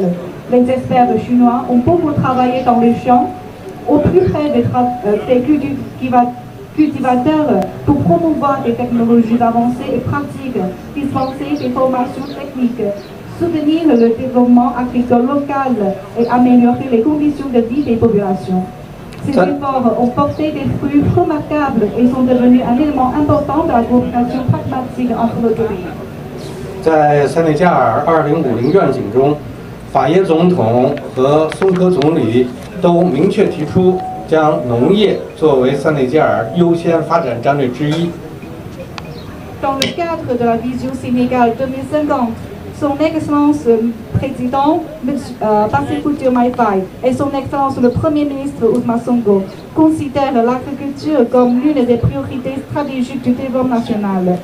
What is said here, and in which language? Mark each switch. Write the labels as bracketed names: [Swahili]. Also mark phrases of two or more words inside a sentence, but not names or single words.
[French] Les experts chinois ont beaucoup travaillé dans les champs, au plus près des cultivateurs, pour promouvoir des technologies avancées et pratiques, dispenser des formations techniques, soutenir le développement agricole local et améliorer les conditions de vie des populations. Ces efforts ont porté des fruits remarquables et sont devenus un élément important de la coopération pragmatique entre nos deux pays. [Chinese] 在塞内加尔2050愿景中，法耶总统和松科总理都明确提出，将农业作为塞内加尔优先发展战略之一。 [French] Dans le cadre de la vision Sénégal 2050, Son Excellence Président Bassirou Diomaye Faye et Son Excellence le Premier ministre Ousmane Sonko considèrent l'agriculture comme l'une des priorités stratégiques du développement national.